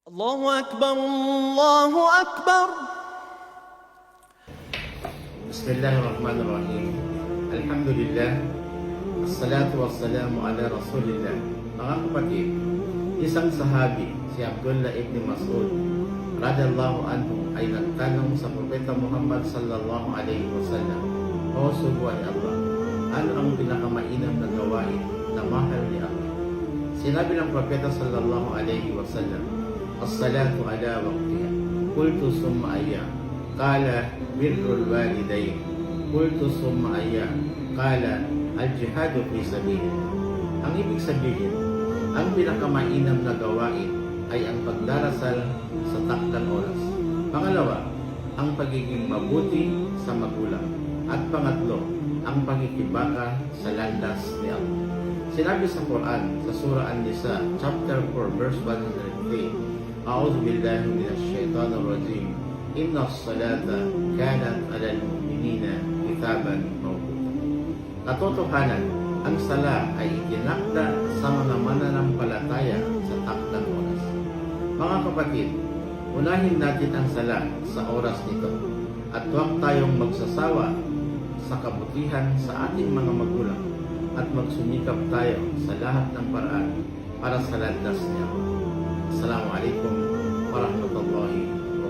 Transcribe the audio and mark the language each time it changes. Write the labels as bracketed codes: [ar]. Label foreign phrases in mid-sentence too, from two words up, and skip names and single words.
[ar] الله أكبر الله أكبر. بسم الله الرحمن الرحيم. الحمد لله. الصلاة والسلام على رسول الله. [tl] Mga kapatid, isang sahabi, si Abdullah ibn Mas'ud [ar] رضي الله عنه [tl] ay nagtanong sa Propeta Muhammad [ar] صلى الله عليه وسلم, [tl] O subuan ni Allah, ano ang pinakamainam na gawain na mahal ni Allah? Sinabi ng Propeta [ar] صلى الله عليه وسلم, الصلاة على وقتها. قلت ثم أي قال بر الوالدين. قلت ثم أي. قال الجهاد في سبيل الله. [tl] Ang ibig sabihin, ang pinakamainam na gawain ay ang pagdarasal sa takdang oras. Pangalawa, ang pagiging mabuti sa magulang. At pangatlo, ang pagkikibaka sa landas ni Allah. Sinabi sa Quran, sa Surah An-Nisa, [en] chapter 4, verse 103, [ar] أعوذ بالله من الشيطان الرجيم. إن الصلاة كانت على المؤمنين كتابا موقوتا. [tl] Katotohanan, ang sala ay itinakda sa mga mananampalataya sa takdang oras. Mga kapatid, unahin natin ang sala sa oras nito at huwag tayong magsasawa sa kabutihan sa ating mga magulang at magsumikap tayo sa lahat ng paraan para sa landas niya. [ar] السلام عليكم ورحمة الله وبركاته.